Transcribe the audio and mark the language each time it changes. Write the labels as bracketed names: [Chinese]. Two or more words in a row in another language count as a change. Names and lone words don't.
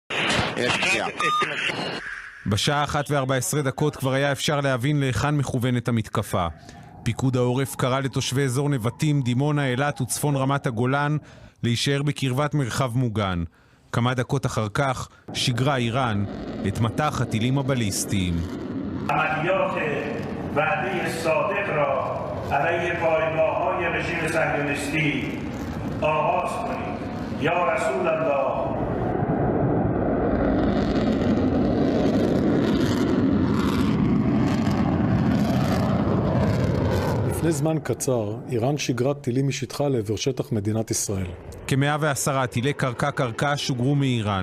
[Hebrew] בשעה 1:14 כבר היה אפשר להבין להיכן מכוונת המתקפה. פיקוד העורף קרא לתושבי אזור נבטים, דימונה, אילת וצפון רמת הגולן להישאר בקרבת מרחב מוגן. כמה דקות אחר כך שיגרה איראן את מטח הטילים הבליסטיים. [Persian] عملیات وعده صادق را علیه پایگاه‌های رژیم صهیونیستی آغاز کنید. [Arabic] یا رسول الله. [Hebrew] לפני זמן קצר, איראן שיגרה טילים משטחה לעבר שטח מדינת ישראל. כ-110 טילי קרקע שוגרו מאיראן.